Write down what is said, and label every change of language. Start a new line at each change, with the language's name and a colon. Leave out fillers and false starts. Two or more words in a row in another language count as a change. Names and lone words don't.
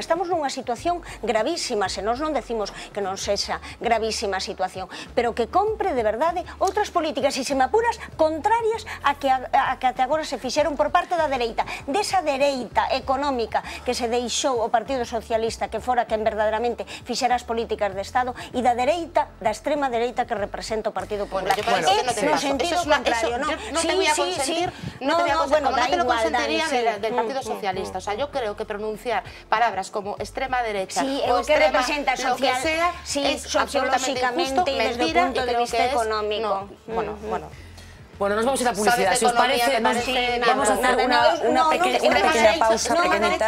Galician: Estamos nunha situación gravísima, se nós non decimos que non sexa gravísima a situación, pero que compre de verdade outras políticas, e se me apuras, contrarias a que até agora se fixeron por parte parte da dereita, desa dereita económica que se deixou o Partido Socialista que fora quen verdadeiramente fixera as políticas de Estado e da dereita, da extrema dereita que representa o Partido Popular. No sentido contrario, ¿no?
Spanish: No te voy a consentir, no te lo consentiría del Partido Socialista. O sea, yo creo que pronunciar palabras como extrema derecha o extrema, lo que sea, es absolutamente injusto, mentira, y creo que es... Bueno, nos vamos a ir a publicidad. Si os parece, vamos a hacer una pequeña pausa pequeñita.